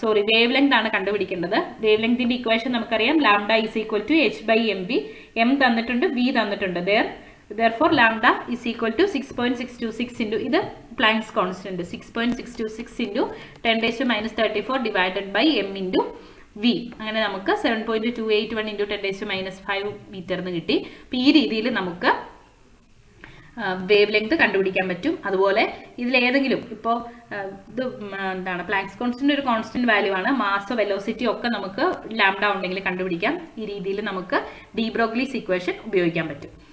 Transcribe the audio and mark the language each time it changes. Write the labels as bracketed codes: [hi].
[ml] Wave length ആണ് കണ്ടുപിടിക്കേണ്ടത്. Wave ലെങ്തിന്റെ ഇക്വേഷൻ നമുക്കറിയാം, [en] Lambda is equal to h by m v. [ml] M തന്നിട്ടുണ്ട്, വി തന്നിട്ടുണ്ട്. [en] Therefore lambda is equal to 6.626 into ഇത് Planck's constant 6.626 into 10⁻³ divided by m into v. [ml] അങ്ങനെ നമുക്ക് 7.281 into 10⁻5 metre എന്ന് കിട്ടി. അപ്പോൾ ഈ രീതിയിൽ നമുക്ക് വേവ് ലെങ്ത് കണ്ടുപിടിക്കാൻ പറ്റും. അതുപോലെ ഇതിലേതെങ്കിലും ഇപ്പോൾ ഇത് എന്താണ് Planck's constant ഒരു കോൺസ്റ്റന്റ് വാല്യൂ ആണ്. മാസ് വെലോസിറ്റി ഒക്കെ നമുക്ക് ലാംഡ ഉണ്ടെങ്കിൽ കണ്ടുപിടിക്കാം. ഈ രീതിയിൽ നമുക്ക് ഡി ബ്രോഗ്ലീസ് ഇക്വേഷൻ ഉപയോഗിക്കാൻ പറ്റും.